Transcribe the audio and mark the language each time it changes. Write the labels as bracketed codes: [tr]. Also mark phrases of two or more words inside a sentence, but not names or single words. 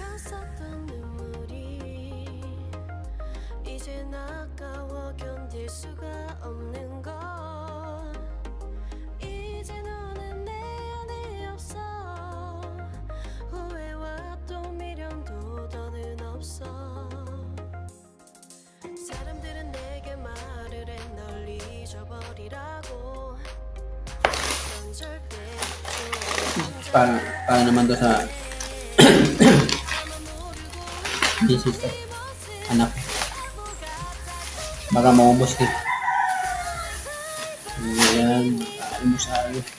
[ko] 있었던 눈물이 이젠 아까워 견딜 수가 없는 걸 이제 너는 내 안에 없어 후회와 또 미련도 더는 없어 사람들은 내게 말을 해 널 잊어버리라고 넌 절대 [tl] Para naman to sa thesis ko. Anak. Baka maubos ka. Ayan. Almusal.